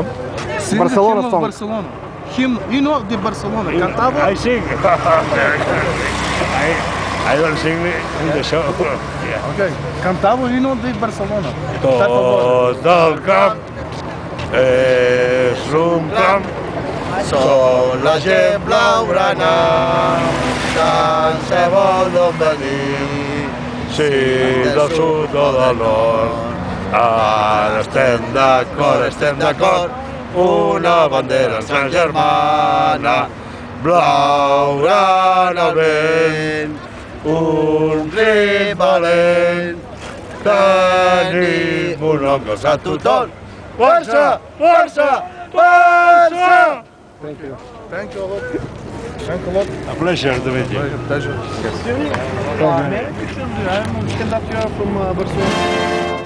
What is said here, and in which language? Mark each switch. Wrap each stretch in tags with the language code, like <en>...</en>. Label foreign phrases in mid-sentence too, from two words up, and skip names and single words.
<en>Sing Barcelona the hymn of song. Barcelona. Hymn, you know the Barcelona.</en> <pt>Cantava.</pt> <en>I sing. I don't sing in the show. Yeah. Okay.</en> <pt>Cantava o hino de Barcelona.</pt> <ca>Tot el camp és un camp. Som la gent blaugrana, tant se vol d'on venim, Sí, del sud o del nord. ara estem d'acord, una bandera ens germana, blaugrana al vent, un riu valent, tenim un nom que sap tothom, força, força, força!</ca> <en>Thank you. Thank you a lot. Thank you a lot. A pleasure to meet you. Pleasure. I'm stand up here from Barcelona.</en>